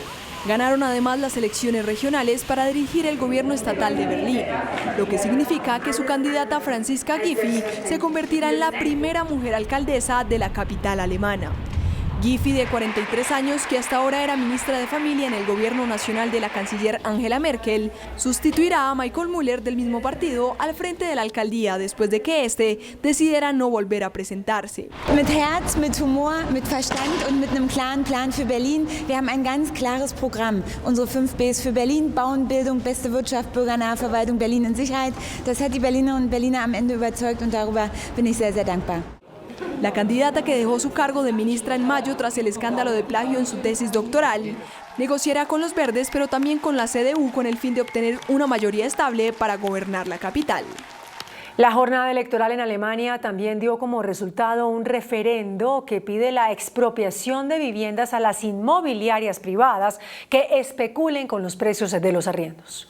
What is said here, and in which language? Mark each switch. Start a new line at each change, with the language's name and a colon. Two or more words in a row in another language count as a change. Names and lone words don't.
Spanish: Ganaron además las elecciones regionales para dirigir el gobierno estatal de Berlín, lo que significa que su candidata Franziska Giffey se convertirá en la primera mujer alcaldesa de la capital alemana. Giffey, de 43 años, que hasta ahora era ministra de Familia en el gobierno nacional de la canciller Angela Merkel, sustituirá a Michael Müller del mismo partido al frente de la alcaldía después de que este decidiera no volver a presentarse.
German: Mit Herz, mit Humor, mit Verstand und mit einem klaren Plan für Berlin. Wir haben ein ganz klares Programm. Unsere 5 Bs für Berlin: Bauen, Bildung, beste Wirtschaft, bürgernahe Verwaltung, Berlin in Sicherheit. Das hat die Berlinerinnen und Berliner am Ende überzeugt und darüber bin ich sehr, sehr dankbar.
Spanish: La candidata, que dejó su cargo de ministra en mayo tras el escándalo de plagio en su tesis doctoral, negociará con los verdes, pero también con la CDU, con el fin de obtener una mayoría estable para gobernar la capital. La jornada electoral en Alemania también dio como resultado un referendo que pide la expropiación de viviendas a las inmobiliarias privadas que especulen con los precios de los arriendos.